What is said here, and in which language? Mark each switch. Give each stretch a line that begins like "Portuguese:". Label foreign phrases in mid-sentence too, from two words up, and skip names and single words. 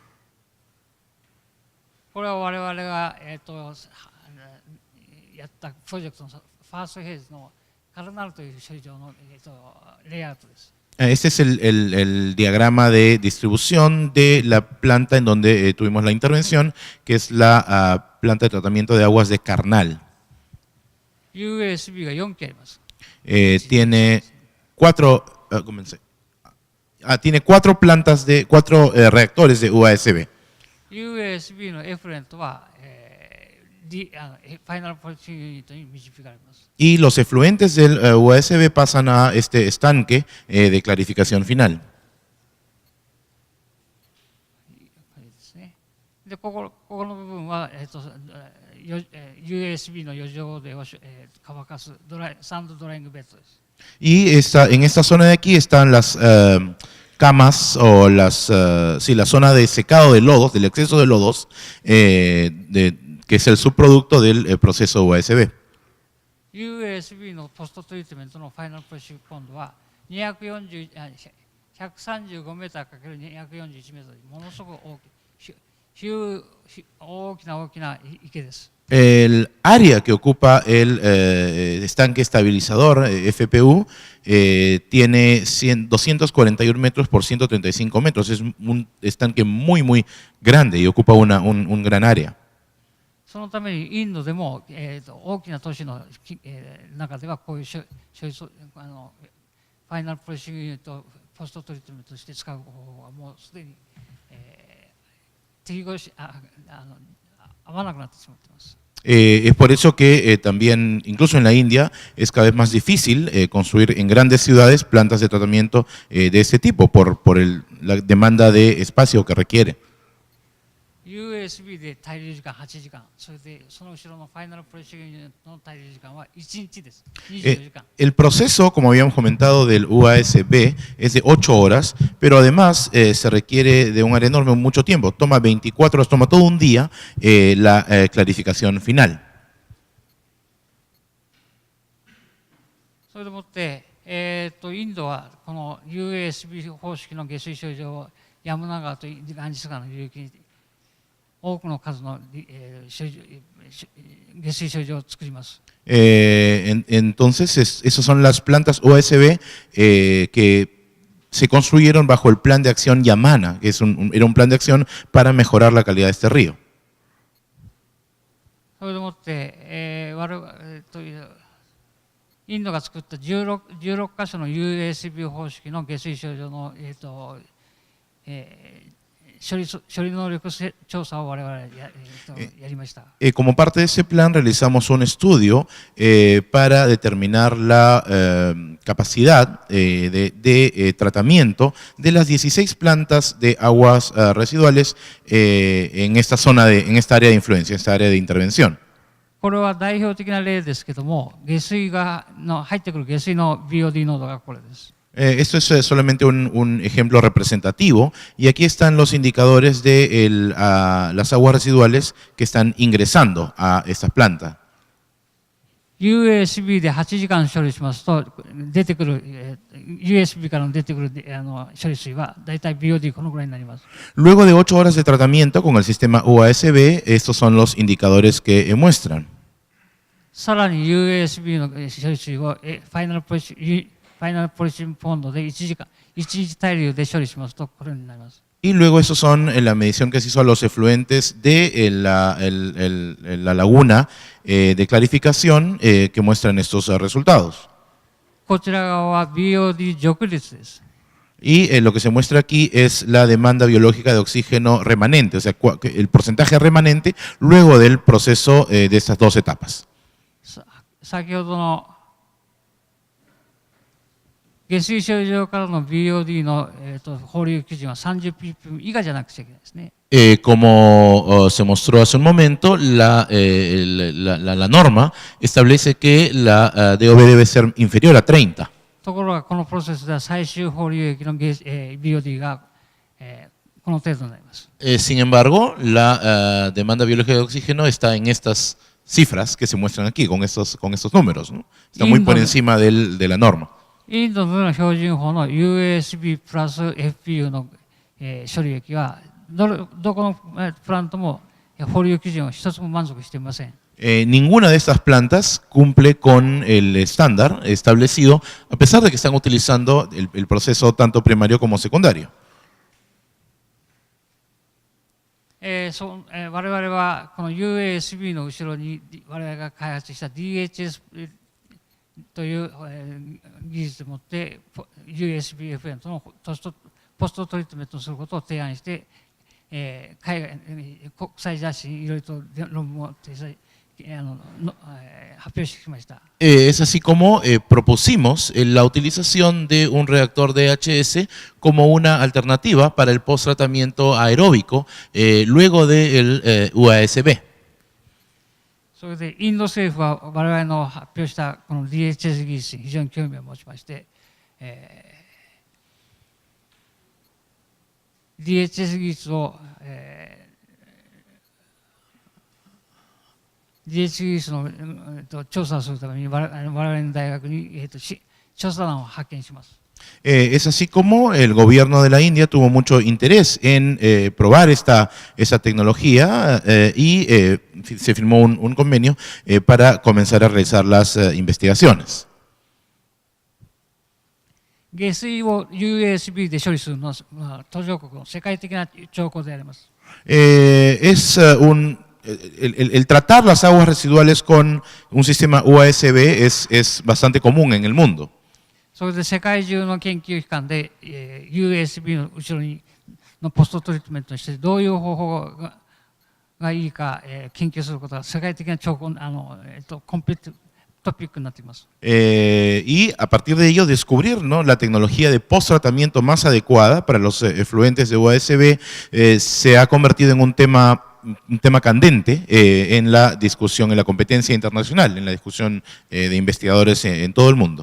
Japanese: これは我々が、やったプロジェクトの
English: first phase
Japanese: のカルナルという処理場の、レイアウトです。
Spanish: Este es el diagrama de distribución de la planta en donde tuvimos la intervención, que es la planta de tratamiento de aguas de Karnal.
Japanese: USB が4基あります。
Spanish: Tiene tiene cuatro reactores de USB.
Japanese: USB のエフレントは、
English: final process unit
Japanese: に導かれます。
Spanish: Y los efluentes del USB pasan a este estanque de clarificación final.
Japanese: でここの部分は、USB の余剰で乾かす
English: sand drying bed
Japanese: です。
Spanish: Y en esta zona de aquí están las camas o la zona de secado de lodos, del exceso de lodos, que es el subproducto del proceso USB.
Japanese: USB の
English: post treatment
Japanese: の
English: final pressing pond
Japanese: は135メーター ×241 メーターでものすごく大きな池です。
Spanish: El área que ocupa el estanque estabilizador FPU tiene 241 metros por 135 metros. Es un estanque muy grande y ocupa un gran área.
Japanese: そのためにインドでも、大きな都市の、中ではこういう
English: final pressing unit
Japanese: を
English: post treatment
Japanese: として使う方法はもうすでに、合わなくなってしまっています。
Spanish: Es por eso que también, incluso en la India, es cada vez más difícil construir en grandes ciudades plantas de tratamiento de este tipo por la demanda de espacio que requiere.
Japanese: USB で滞留時間8時間、それでその後ろの
English: final pressing unit
Japanese: の滞留時間は1日です。24時間。
Spanish: El proceso, como habíamos comentado, del USB es de 8 horas, pero además se requiere de un área enorme mucho tiempo. Toma 24 horas, toma todo un día la clarificación final.
Japanese: それでもって、インドはこの USB 方式の下水処理場をヤムナ川とガンジス川の流域に多くの数の下水処理場を作ります。
Spanish: Entonces, esas son las plantas USB que se construyeron bajo el plan de acción Yamana, que era un plan de acción para mejorar la calidad de este río.
Japanese: それでもって、インドが作った16箇所の USB 方式の下水処理場の、処理能力調査を我々やりました。
Spanish: Como parte de ese plan realizamos un estudio para determinar la capacidad de tratamiento de las 16 plantas de aguas residuales en esta área de influencia, esta área de intervención.
Japanese: これは代表的な例ですけども、入ってくる下水の BOD 濃度がこれです。
Spanish: Esto es solamente un ejemplo representativo y aquí están los indicadores de las aguas residuales que están ingresando a estas plantas.
Japanese: USB で8時間処理しますと出てくる USB から出てくる処理水はだいたい BOD このぐらいになります。
Spanish: Luego de 8 horas de tratamiento con el sistema USB, estos son los indicadores que muestran.
Japanese: さらに USB の処理水を
English: final polishing pond
Japanese: で1日滞留で処理しますとこれになります。
Spanish: Y luego esos son la medición que se hizo a los efluentes de la laguna de clarificación que muestran estos resultados.
Japanese: こちら側は BOD 除率です。
Spanish: Y lo que se muestra aquí es la demanda biológica de oxígeno remanente, o sea, el porcentaje remanente luego del proceso de estas dos etapas.
Japanese: 先ほどの下水処理場からの BOD の、放流基準は30 ppm 以下じゃなくちゃいけないですね。
Spanish: Como se mostró hace un momento, la norma establece que la DOB debe ser inferior a 30.
Japanese: ところがこのプロセスでは最終放流液の、BOD が、この程度になります。
Spanish: Sin embargo, la demanda biológica de oxígeno está en estas cifras que se muestran aquí, con estos números, ¿no? Está muy por encima de la norma.
Japanese: インドの標準法の USB プラス FPU の、処理液はどこのプラントも放流基準を一つも満足していません。
Spanish: Ninguna de estas plantas cumple con el estándar establecido, a pesar de que están utilizando el proceso tanto primario como secundario.
Japanese: 我々はこの USB の後ろに我々が開発した DHS という、技術を持って USB-FM との
English: post treatment
Japanese: することを提案して、海外国際雑誌にいろいろと論文を発表してきました。
Spanish: Es así como propusimos la utilización de un reactor DHS como una alternativa para el post-tratamiento aeróbico luego del UASB.
Japanese: それでインド政府は我々の発表したこの DHS 技術に非常に興味を持ちまして、DHS 技術を、DHS 技術の、調査をするために我々の大学に、調査団を派遣します。
Spanish: Es así como el gobierno de la India tuvo mucho interés en probar esta tecnología y se firmó un convenio para comenzar a realizar las investigaciones.
Japanese: 下水を USB で処理するのは途上国の世界的な兆候であります。
Spanish: El tratar las aguas residuales con un sistema UASB es bastante común en el mundo.
Japanese: それで世界中の研究機関で、USB の後ろにの
English: post treatment
Japanese: にしてどういう方法がいいか、研究することが世界的な兆候コンピュートピックになっています。
Spanish: Y a partir de ello descubrir, ¿no?, la tecnología de post-tratamiento más adecuada para los efluentes de UASB se ha convertido en un tema candente en la discusión, en la competencia internacional, en la discusión de investigadores en todo el mundo.